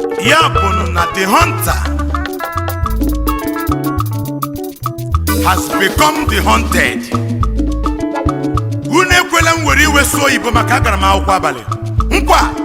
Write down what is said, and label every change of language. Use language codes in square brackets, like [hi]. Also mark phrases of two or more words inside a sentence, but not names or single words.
[ig] Ya bụ na [en] the hunter has become the hunted. [ig] Unu ekwela m were iwe sụọ Igbo maka agara m akwụkwọ abalị. Nkwa!